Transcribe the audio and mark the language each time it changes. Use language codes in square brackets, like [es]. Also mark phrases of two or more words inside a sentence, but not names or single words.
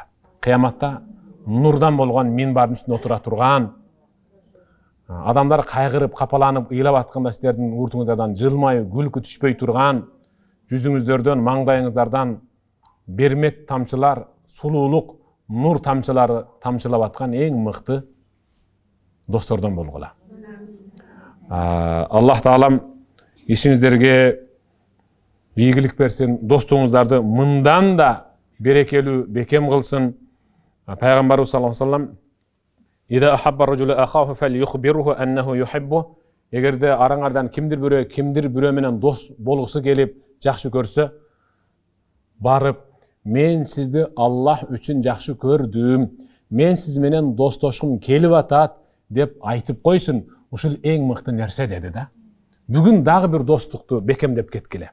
[ky] Кыяматта нурдан болгон минбардын үстүндө отура турган адамдар кайгырып, капаланып, ыйлап атканда сиздердин уртуңуздардан жылмайып, күлкү түшпөй турган, жүзүңүздөрдөн, маңдайыңыздардан бермет тамчылар, сулуулук, нур тамчылары тамчылап аткан эң мыкты достордон болгула. Аллах таалам ишиңиздерге ийгилик берсин, достуңуздарды мындан да берекелүү, бекем кылсын. [ar] Пайгамбарыбыз صلى الله عليه وسلم «إذا أحب الرجل أخاه فليخبره أنه يحبه». [ky] Эгерде араңардан кимдир бирөө менен дос болгусу келип, жакшы көрсө, барып, мен сизди Аллах үчүн жакшы көрдүм. мен сиз менен достошкум келип атат деп айтып койсун. Ушул эң мыкты нерсе деди да. Бүгүн дагы бир достукту бекемдеп кеткиле.